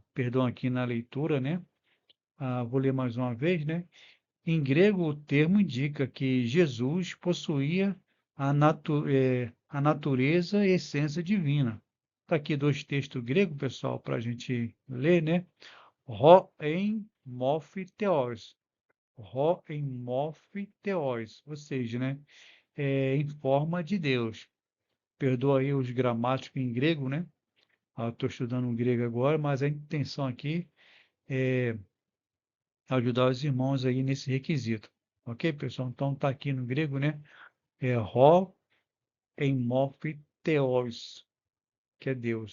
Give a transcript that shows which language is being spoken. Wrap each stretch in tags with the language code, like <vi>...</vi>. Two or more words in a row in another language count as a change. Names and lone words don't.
<pt>Perdão aqui na leitura, né? Vou ler mais uma vez, né? Em grego, o termo indica que Jesus possuía a natureza e essência divina. Está aqui dois textos gregos, pessoal, para a gente ler, né?</pt> <el>Ρο ἐν μορφῇ θεός. Ρο ἐν μορφῇ θεός,</el> <pt>ou seja, né? Em forma de Deus. Perdoa aí os gramáticos em grego, né? Estou estudando grego agora, mas a intenção aqui é ajudar os irmãos aí nesse requisito. Ok, pessoal? Então está aqui no grego, né?</pt> <el>Ρο ἐν μορφῇ θεός,</el> <pt>que é Deus.</pt>